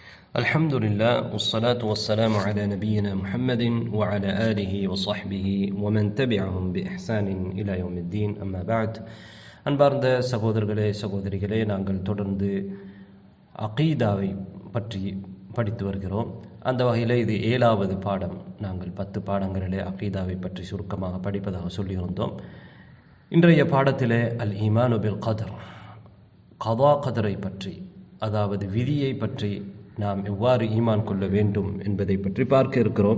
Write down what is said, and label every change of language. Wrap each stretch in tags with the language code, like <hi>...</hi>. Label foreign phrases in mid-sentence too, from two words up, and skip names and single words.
<ar>الحمد لله والصلاة والسلام على نبينا محمد وعلى آله وصحبه ومن تبعهم بإحسان إلى يوم الدين أما بعد</ar> <ta>அன்பார்ந்த சகோதரர்களே சகோதரிகளே, நாங்கள் தொடர்ந்து அகீதாவை பற்றி படித்து வருகிறோம். அந்த வகையில் இது 7வது பாடம். நாங்கள் 10 பாடங்களிலே அகீதாவை பற்றி சுருக்கமாக படிப்பதாக சொல்லியிருந்தோம். இன்றைய பாடத்திலே</ta> <ar>الإيمان بالقدر,</ar> <ta>கதா கதரை பற்றி, அதாவது விதியை பற்றி நாம் எவ்வாறு ஈமான் கொள்ள வேண்டும் என்பதை பற்றி பார்க்க இருக்கிறோம்.</ta>